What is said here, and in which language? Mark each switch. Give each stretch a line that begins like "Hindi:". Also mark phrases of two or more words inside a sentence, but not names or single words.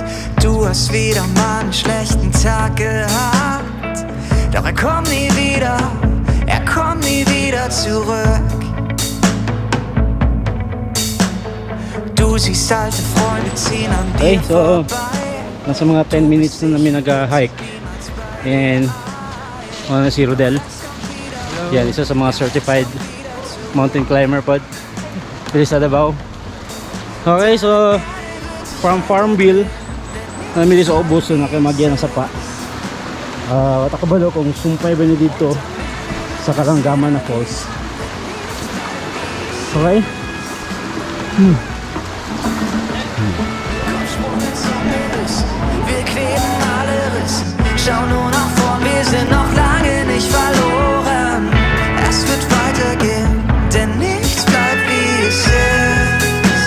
German: Du hast wieder mal einen schlechten Tag gehabt. Doch er kommt nie wieder zurück. Du siehst alte Freunde ziehen an dir
English: Okay, so
German: vorbei.
Cebuano: nasa mga 10 minutes na namin nag-hike. And na si Rodel. Yan, isa sa mga
English: certified mountain climber
Cebuano: pod. Dito sa Davao.
English: Okay, so from
Cebuano: Farmville namin sa ubos na nakimagyan ng sapa. Wata ka ba daw kung sumpay ba niyo dito sa Kalangaman na falls. Okay?
German: Wir kleben alle Rissen. Schau nur nach vorn, wir sind noch lange nicht verloren. Es wird weitergehen, denn nichts bleibt wie es ist.